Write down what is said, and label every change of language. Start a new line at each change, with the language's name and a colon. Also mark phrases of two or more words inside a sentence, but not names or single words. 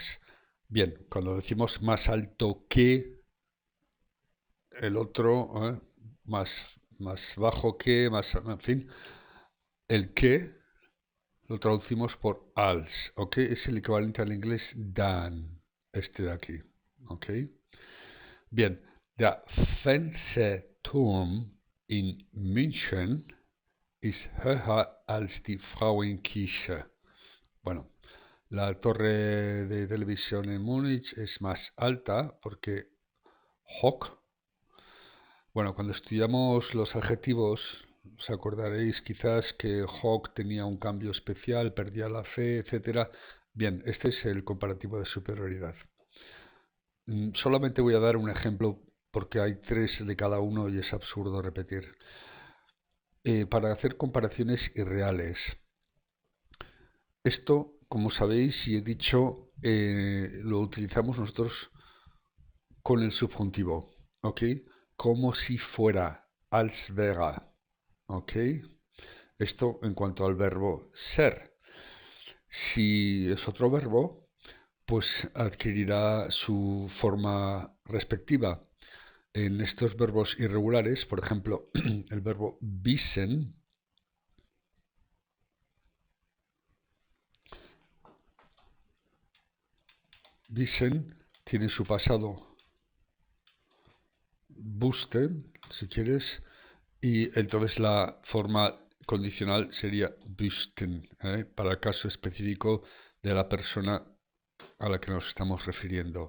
Spanish: Bien, cuando decimos más alto que el otro, más, más bajo que, más, en fin, el que lo traducimos por als, ¿ok? Es el equivalente al inglés than, este de aquí, ¿ok? Bien,
German: der Fernsehturm in München ist höher als die Frauenkirche.
Spanish: Bueno, la torre de televisión en Múnich es más alta porque Hock, bueno, cuando estudiamos los adjetivos, os acordaréis quizás que Hock tenía un cambio especial, perdía la fe, etcétera. Bien, este es el comparativo de superioridad. Solamente voy a dar un ejemplo porque hay tres de cada uno y es absurdo repetir. Para hacer comparaciones irreales. Esto, como sabéis y he dicho, lo utilizamos nosotros con el subjuntivo, ¿ok? Como si fuera,
German: als wäre,
Spanish: ¿ok? Esto en cuanto al verbo ser. Si es otro verbo, pues adquirirá su forma respectiva. En estos verbos irregulares, por ejemplo, el verbo wissen, tiene su pasado wussten, si quieres, y entonces la forma condicional sería wüssten, para el caso específico de la persona a la que nos estamos refiriendo.